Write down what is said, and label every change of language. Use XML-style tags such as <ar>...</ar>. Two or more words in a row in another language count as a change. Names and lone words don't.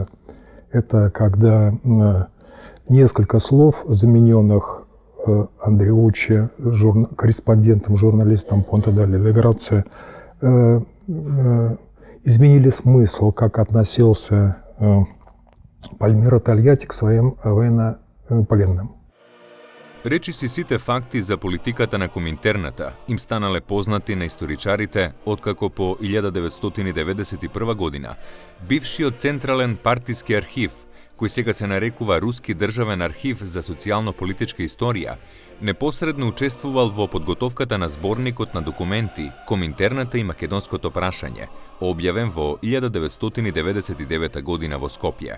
<ru>Это когда несколько слов, замененных Андреуччи, корреспондентом, журналистом Понте-дель-Грация, изменили смысл, как относился Пальмиро Тольятти к своим военнопленным.</ru> <mk>Речиси сите факти за политиката на Коминтерната им станале познати на историчарите откако по 1991 година бившиот Централен партиски архив, кој сега се нарекува Руски државен архив за социјално-политичка историја, непосредно учествувал во подготовката на зборникот на документи Коминтерната и македонското прашање, објавен во 1999 година во Скопје.</mk>